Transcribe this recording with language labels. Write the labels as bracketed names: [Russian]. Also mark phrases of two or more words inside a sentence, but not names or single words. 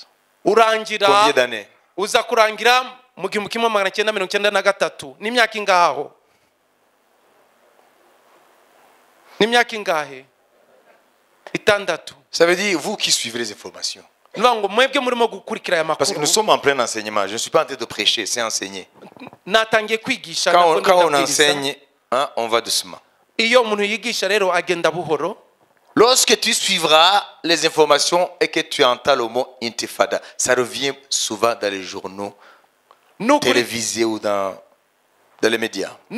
[Kinyarwanda] Urangira. [French] Combien d'années? [Kinyarwanda] Uza kurangira mu 1993. N'imyaka ingaho? N'imyaka ingahe? Itandatu. [French] Ça veut dire vous qui suivez les informations. Parce que nous sommes en plein enseignement. Je ne suis pas en train de prêcher, c'est enseigner. Quand on enseigne, hein, on va doucement. Lorsque tu suivras les informations et que tu entends le mot intifada, ça revient souvent dans les journaux télévisés ou dans les médias.